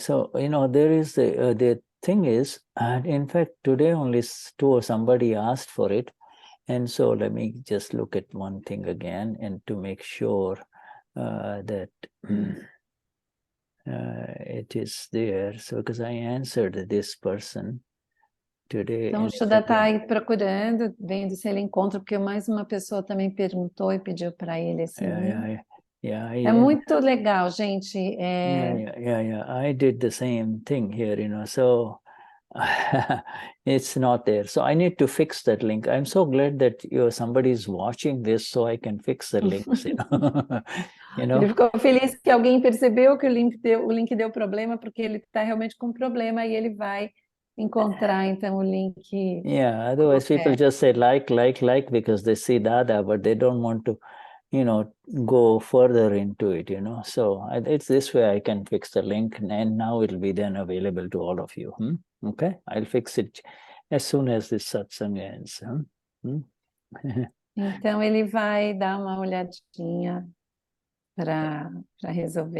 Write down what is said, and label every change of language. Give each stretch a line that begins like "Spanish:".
English: so, there is the thing is, and in fact, today only somebody asked for it, And so let me just look at one thing again, and to make sure that it is there. So because I answered this person today.
Portuguese: Então, o Shuddha está aí procurando, vendo se ele encontra, porque mais uma pessoa também perguntou e pediu para ele esse link. É muito legal, gente.
English: I did the same thing here, so it's not there. So I need to fix that link. I'm so glad that somebody is watching this, so I can fix the links.
Portuguese: Ele ficou feliz que alguém percebeu que o link deu problema, porque ele está realmente com problema e ele vai encontrar então o link.
English: Yeah, otherwise people just say like, because they see Dada, but they don't want to, go further into it, So it's this way I can fix the link, and now it'll be then available to all of you. Okay, I'll fix it as soon as this satsang ends.
Portuguese: Então ele vai dar uma olhadinha para resolver.